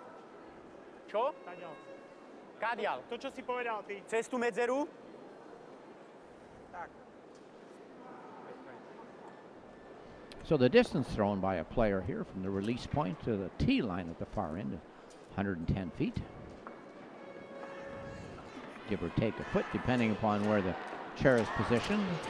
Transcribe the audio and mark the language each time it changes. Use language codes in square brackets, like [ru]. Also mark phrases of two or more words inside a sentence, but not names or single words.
[sk] Čo? Taďal. Kadiaľ? To, čo si povedal ty. Cez tú medzeru? Tak. [en] So the distance thrown by a player here from the release point to the tee line at the far end, 110 feet. Give or take a foot, depending upon where the chair is positioned.